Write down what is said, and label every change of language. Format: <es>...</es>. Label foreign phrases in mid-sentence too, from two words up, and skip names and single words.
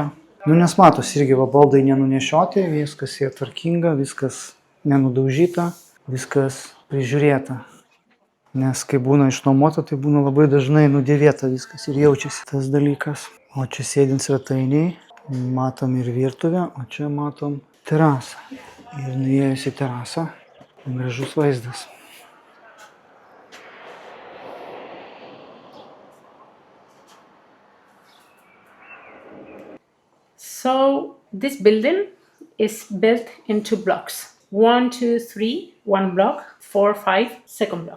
<lt>Nu, nes matos, irgi va, baldai nenunešioti, viskas yra tvarkinga, viskas nenudaužyta, viskas prižiūrėta. Nes kai būna išnuomota, tai būna labai dažnai nudėvėta viskas ir jaučiasi tas dalykas. O čia sėdint svetainiai, matom ir virtuvę, o čia matom terasą. Ir nuėjus į terasą, gražus vaizdas.</lt> <en>So this building is built in 2 blocks. 1, 2, 3, 1 block, 4, 5, second block.</en>